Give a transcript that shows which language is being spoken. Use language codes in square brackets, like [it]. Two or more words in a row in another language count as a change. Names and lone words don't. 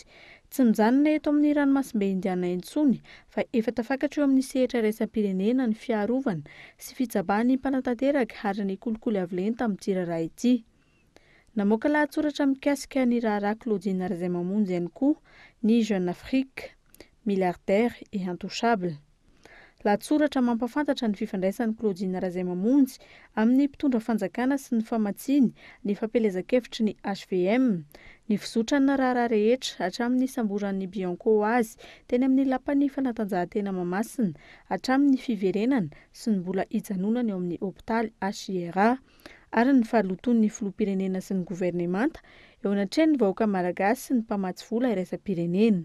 [mg] Tsy mijanona eto amin'ny ranomasimbe indiana intsony fa efa tafakatra eo amin'ny sehatra iraisam-pirenena ny fiarovana sy fitsabany mpanatanteraka ary ny kolikoly avolenta amin'ity raharaha ity. Namoaka lahatsoratra mikasika ny raharaha Claudine Razaimamonjy ihany koa ny Jeune Afrique, [fr] milliardaire et intouchable. [mg] Lahatsoratra mampafantatra ny fifandraisan'ny Claudine Razaimamonjy amin'ny mpitondra fanjakana sy ny famatsiny ny fampelezakevitry ny HVM, ny fizotrana raharaha rehetra hatramin'ny samboran'ny Bianco azy teny amin'ny lapan'ny fanatanjahantena Mahamasina hatramin'ny fiverenana sy ny mbola hijanonany eo amin'ny hôpitaly HIRA ary ny fahaloton'ny filoham-pirenena sy ny governemanta eo anatreny ny vahoaka malagasy sy ny mpamatsy vola iraisam-pirenena.